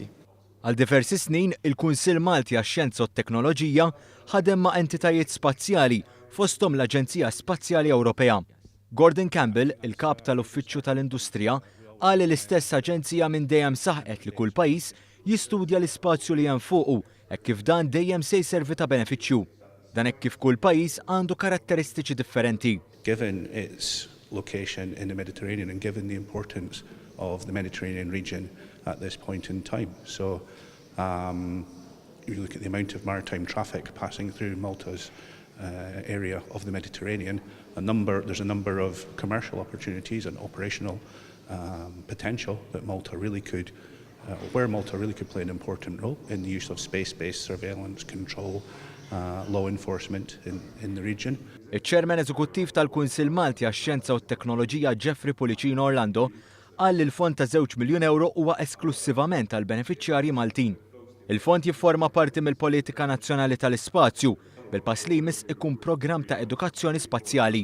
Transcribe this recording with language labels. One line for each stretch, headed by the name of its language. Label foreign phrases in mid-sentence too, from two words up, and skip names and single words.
Maltese: Għal diversi snin, il-Kunsill Malti għax-Xjenza u t-Teknoloġija ħadem ma' entitajiet spazjali fosthom l-Aġenzija Spazjali Ewropea. Gordon Campbell, il-kap tal-Uffiċċju tal-Industrija, qal li l-istess aġenzija minn dejjem saħqet li kull pajjiż jistudja l-ispazju li hemm fuqu hekk kif dan dejjem se jservi ta' benefiċċju. Dan hekk kif kull pajjiż għandu karatteristiċi differenti.
English: Given its location in the Mediterranean and given the importance of the Mediterranean region at this point in time. So if you look at the amount of maritime traffic passing through Malta's area of the Mediterranean, there's a number of commercial opportunities and operational potential that Malta really could where Malta really could play an important role in the use of space-based surveillance, control, law enforcement in the region.
Maltese: Il-Chairman Eżekuttiv tal-Kunsill Malti għax-Xjenza u t-Teknoloġija Jeffrey Policino Orlando qal li l-fond ta' €2 miljun huwa esklusivament għal benefiċjarji Maltin. Il-fond jifforma parti mill-Politika Nazzjonali tal-Ispazju bil-pass li jmiss ikun programm ta' edukazzjoni spazjali.